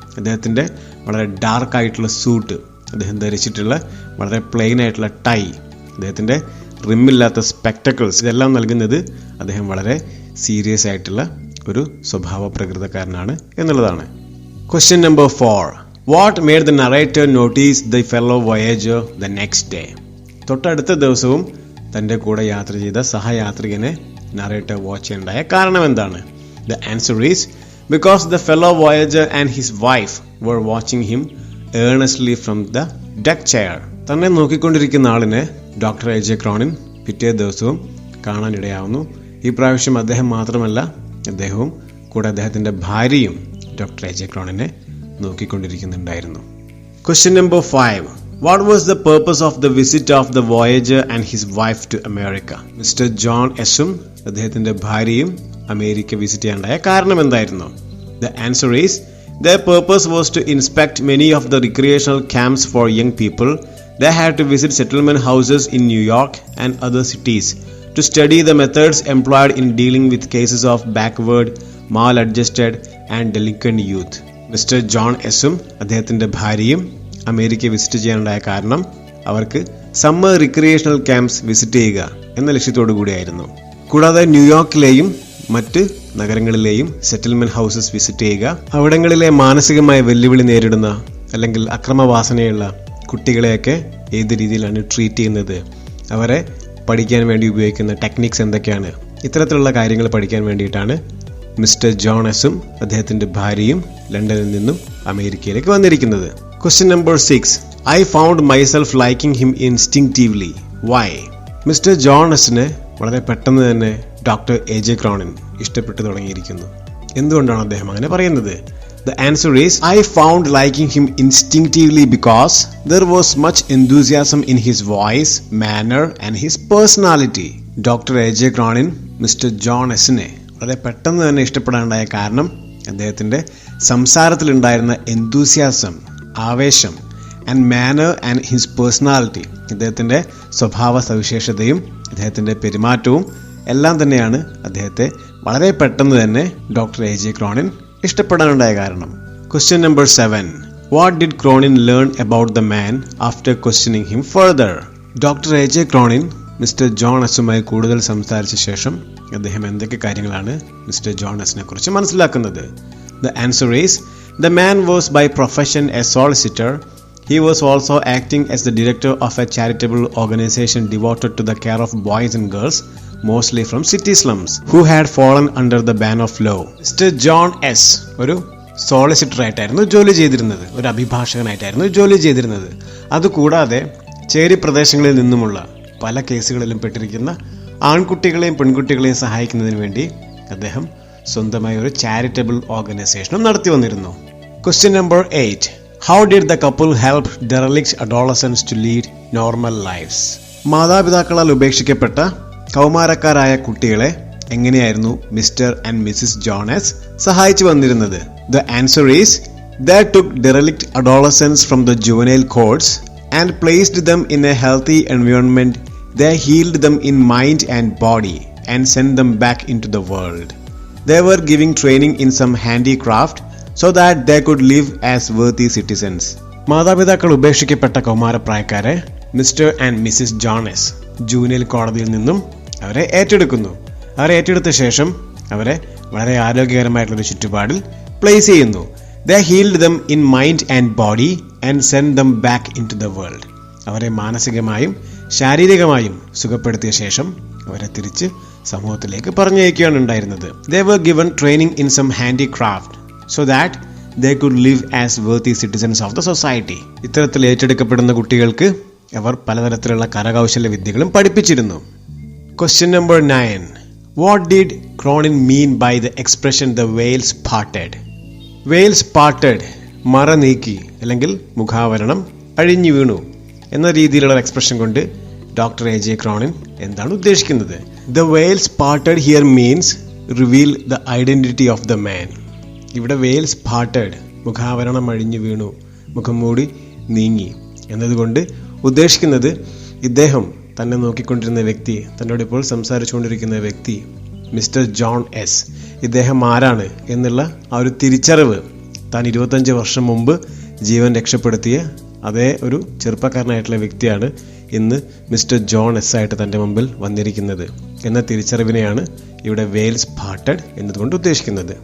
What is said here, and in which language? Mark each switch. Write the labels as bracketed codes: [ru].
[ml] അദ്ദേഹത്തിന്റെ വളരെ ഡാർക്ക് ആയിട്ടുള്ള സൂട്ട്, അദ്ദേഹം ധരിച്ചിട്ടുള്ള വളരെ പ്ലെയിൻ ആയിട്ടുള്ള ടൈ, അദ്ദേഹത്തിന്റെ റിമ്മില്ലാത്ത സ്പെക്ടക്കിൾസ്, ഇതെല്ലാം നൽകുന്നത് അദ്ദേഹം വളരെ സീരിയസ് ആയിട്ടുള്ള ഒരു സ്വഭാവ പ്രകൃതക്കാരനാണ് എന്നുള്ളതാണ്. [en] Question number 4. What made the narrator notice the fellow voyager the next day? [ml] തൊട്ടടുത്ത ദിവസവും തൻ്റെ കൂടെ യാത്ര ചെയ്ത സഹയാത്രികനെ നറേറ്റർ വാച്ച് ചെയ്യേണ്ടായ കാരണം എന്താണ്? [en] The answer is, because the fellow voyager and his wife were watching him earnestly from the deck chair. [ml] തന്നെ നോക്കിക്കൊണ്ടിരിക്കുന്ന ആളിനെ ഡോക്ടർ ക്രോണിൻ പിറ്റേ ദിവസവും കാണാനിടയാവുന്നു. ഈ പ്രാവശ്യം അദ്ദേഹം മാത്രമല്ല, അദ്ദേഹവും കൂടെ അദ്ദേഹത്തിന്റെ ഭാര്യയും doctor ക്രോണിനെ നോക്കിക്കൊണ്ടിരിക്കുന്നുണ്ടായിരുന്നു. [en] Question number 5. What was the purpose of the visit of the voyager and his wife to America? [ml] Mister John എസും അദ്ദേഹത്തിന്റെ ഭാര്യയും അമേരിക്ക വിസിറ്റ് ചെയ്യാനുണ്ടായ കാരണം എന്തായിരുന്നു? [en] The answer is, their purpose was to inspect many of the recreational camps for young people. They had to visit settlement houses in New York and other cities to study the methods employed in dealing with cases of backward, maladjusted and delinquent youth. [ml] Mister John എസും അദ്ദേഹത്തിൻ്റെ ഭാര്യയും America visit ചെയ്യാനുണ്ടായ കാരണം അവർക്ക് summer recreational camps visit ചെയ്യുക എന്ന ലക്ഷ്യത്തോടു കൂടിയായിരുന്നു. കൂടാതെ ന്യൂയോർക്കിലെയും മറ്റ് നഗരങ്ങളിലെയും സെറ്റിൽമെന്റ് ഹൗസസ് വിസിറ്റ് ചെയ്യുക, അവിടങ്ങളിലെ മാനസികമായ വെല്ലുവിളി നേരിടുന്ന അല്ലെങ്കിൽ അക്രമവാസനയുള്ള കുട്ടികളെയൊക്കെ ഏത് രീതിയിലാണ് ട്രീറ്റ് ചെയ്യുന്നത്, അവരെ പഠിക്കാൻ വേണ്ടി ഉപയോഗിക്കുന്ന ടെക്നിക്സ് എന്തൊക്കെയാണ്, ഇത്തരത്തിലുള്ള കാര്യങ്ങൾ പഠിക്കാൻ വേണ്ടിയിട്ടാണ് മിസ്റ്റർ ജോൺ എസും അദ്ദേഹത്തിൻ്റെ ഭാര്യയും ലണ്ടനിൽ നിന്നും അമേരിക്കയിലേക്ക് വന്നിരിക്കുന്നത്. [en] Question number 6. I found myself liking him instinctively. Why? [ml] Mister John എസിനെ വളരെ പെട്ടെന്ന് തന്നെ ഡോക്ടർ എ.ജെ. ക്രോണിൻ ഇഷ്ടപ്പെട്ടു തുടങ്ങിയിരിക്കുന്നു. എന്തുകൊണ്ടാണ് അദ്ദേഹം അങ്ങനെ പറയുന്നത്? [en] The answer is, I found liking him instinctively because there was much enthusiasm in his voice, manner and his personality. [ml] Doctor എ.ജെ. Cronin mister John എസിനെ വളരെ പെട്ടെന്ന് തന്നെ ഇഷ്ടപ്പെടാനുണ്ടായ കാരണം അദ്ദേഹത്തിൻ്റെ സംസാരത്തിലുണ്ടായിരുന്ന enthusiasm, ആവേശം, [en] and manner and his personality, [ml] ഇദ്ദേഹത്തിൻ്റെ സ്വഭാവ സവിശേഷതയും ഇദ്ദേഹത്തിൻ്റെ പെരുമാറ്റവും എല്ലാം തന്നെയാണ് അദ്ദേഹത്തെ വളരെ പെട്ടെന്ന് തന്നെ ഡോക്ടർ എ.ജെ. ക്രോണിൻ ഇഷ്ടപ്പെടാനുണ്ടായ കാരണം. [en] Question number 7. What did Cronin learn about the man after questioning him further? Doctor A J. [ml] Cronin mister John എസുമായി കൂടുതൽ സംസാരിച്ച ശേഷം അദ്ദേഹം എന്തൊക്കെ കാര്യങ്ങളാണ് മിസ്റ്റർ ജോൺ എസിനെ കുറിച്ച് മനസ്സിലാക്കുന്നത്? [en] The answer is, the man was by profession a solicitor. He was also acting as the director of a charitable organization devoted to the care of boys and girls, mostly from city slums, who had fallen under the ban of law. Mr. John S. [ml] ഒരു solicitor ആയിട്ടായിരുന്നു ജോലി ചെയ്തിരുന്നത്, ഒരു അഭിഭാഷകനായിട്ടായിരുന്നു ജോലി ചെയ്തിരുന്നത്. അതുകൂടാതെ ചേരി പ്രദേശങ്ങളിൽ നിന്നുമുള്ള പല കേസുകളിലും പെട്ടിരിക്കുന്ന ആൺകുട്ടികളെയും പെൺകുട്ടികളെയും സഹായിക്കുന്നതിന് വേണ്ടി അദ്ദേഹം സ്വന്തമായി ഒരു ചാരിറ്റബിൾ ഓർഗനൈസേഷനും നടത്തി വന്നിരുന്നു. [en] Question number 8. How did the couple help derelict adolescents to lead normal lives? [ml] മാതാപിതാക്കളാൽ ഉപേക്ഷിക്കപ്പെട്ട കൗമാരക്കാരായ കുട്ടികളെ എങ്ങനെയായിരുന്നു മിസ്റ്റർ ആൻഡ് മിസ്സിസ് ജോണസ് സഹായിച്ചു വന്നിരുന്നത്? [en] The answer is, they took derelict adolescents from the juvenile courts and placed them in a healthy environment. They healed them in mind and body and sent them back into the world. They were giving training in some handicraft so that they could live as worthy citizens. [ml] മാതാപിതാക്കൾ ഉപേക്ഷിക്കപ്പെട്ട കൗമാരപ്രായക്കാരെ mister and Mrs Jones ജൂനിയൽ കോടതിയിൽ നിന്നും അവരെ ഏറ്റെടുക്കുന്നു. അവരെ ഏറ്റെടുത്ത ശേഷം അവരെ വളരെ ആരോഗ്യകരമായിട്ടുള്ളൊരു ചുറ്റുപാടിൽ പ്ലേസ് ചെയ്യുന്നു. [en] They healed them in mind and body and sent them back into the world. [ml] അവരെ മാനസികമായും ശാരീരികമായും സുഖപ്പെടുത്തിയ ശേഷം അവരെ തിരിച്ച് സമൂഹത്തിലേക്ക് പറഞ്ഞയക്കുകയാണ് ഉണ്ടായിരുന്നത്. [en] They were given training in some handicraft so that they could live as worthy citizens of the society. [ml] ഇത്തരത്തിൽ ഏറ്റെടുക്കപ്പെടുന്ന കുട്ടികൾക്ക് അവർ പലതരത്തിലുള്ള കരകൗശല വിദ്യകളും പഠിപ്പിച്ചിരുന്നു. [en] Question number 9. What did Cronin mean by the expression the veils parted? [ml] Veils parted, മറ നീക്കി അല്ലെങ്കിൽ മുഖാവരണം അഴിഞ്ഞു വീണു എന്ന രീതിയിലുള്ള എക്സ്പ്രഷൻ കൊണ്ട് ഡോക്ടർ എ.ജെ. ക്രോണിൻ എന്താണ് ഉദ്ദേശിക്കുന്നത്? [en] The veils parted here means reveal the identity of the man. [ml] ഇവിടെ veils parted, മുഖാവരണം അഴിഞ്ഞു വീണു, മുഖം മൂടി നീങ്ങി എന്നതുകൊണ്ട് ഉദ്ദേശിക്കുന്നത് ഇദ്ദേഹം തന്നെ നോക്കിക്കൊണ്ടിരുന്ന വ്യക്തി, തന്നോട് ഇപ്പോൾ സംസാരിച്ചുകൊണ്ടിരിക്കുന്ന വ്യക്തി മിസ്റ്റർ ജോൺ എസ്, ഇദ്ദേഹം ആരാണ് എന്നുള്ള ആ ഒരു തിരിച്ചറിവ്, താൻ 25 വർഷം മുമ്പ് ജീവൻ രക്ഷപ്പെടുത്തിയ അതേ ഒരു ചെറുപ്പക്കാരനായിട്ടുള്ള വ്യക്തിയാണ് ഇന്ന് മിസ്റ്റർ ജോൺ എസ് ആയിട്ട് തൻ്റെ മുമ്പിൽ വന്നിരിക്കുന്നത് എന്ന തിരിച്ചറിവിനെയാണ് ഇവിടെ വെയിൽസ് പാർട്ടഡ് എന്നതുകൊണ്ട് ഉദ്ദേശിക്കുന്നത്.